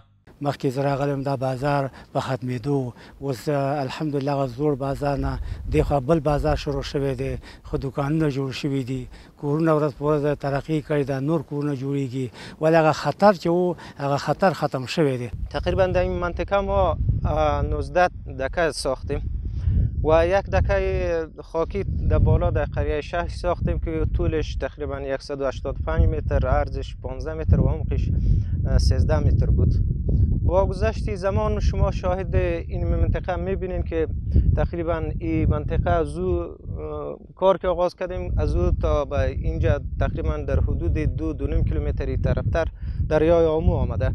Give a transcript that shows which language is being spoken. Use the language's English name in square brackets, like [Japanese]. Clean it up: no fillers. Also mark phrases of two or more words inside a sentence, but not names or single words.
[Pashto] مخکې زه راغلم دا بازار په ختمېدو، اوس الحمدلله هغه زوړ بازار نه دېخوا بل بازار شروع شوی دی، خو دوکانونه جوړ شوي دي، کورونه ورځ په ورځ ترقي کړې ده، نور کورونه جوړیږي، ولی هغه خطر چې و هغه خطر ختم شوی دی. [Persian] تقریبا در این منطقه ما 19 دکه ساختیم و یک دکه خاکی در بالا در قریه شهر ساختیم که طولش تقریبا 185 متر، عرضش 15 متر و عمقش 13 متر بود. با گذشت زمان شما شاهد این منطقه میبینین که تقریبا این منطقه از او کار که آغاز کردیم از او تا به اینجا تقریبا در حدود 2-2.5 کیلومتری طرفتر دریای آمو آمده.